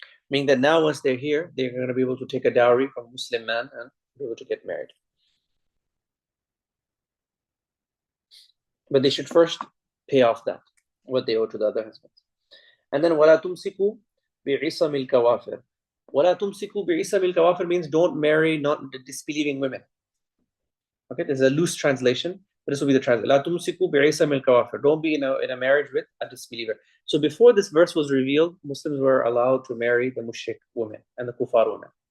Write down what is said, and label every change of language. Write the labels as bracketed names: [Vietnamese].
[English] Meaning that now once they're here, they're going to be able to take a dowry from a Muslim man and be able to get married. But they should first pay off that, what they owe to the other husbands. And then [Arabic] وَلَا تُمْسِكُوا بِعِصَمِ الْكَوَافِرِ. وَلَا تُمْسِكُوا بِعِصَمِ الْكَوَافِرِ [English] means don't marry not disbelieving women. Okay, there's a loose translation, but this will be the translation. [Arabic] لَا تُمْسِكُوا بِعِصَمِ الْكَوَافِرِ. [English] Don't be in a marriage with a disbeliever. So before this verse was revealed, Muslims were allowed to marry the mushrik women and the kuffar women.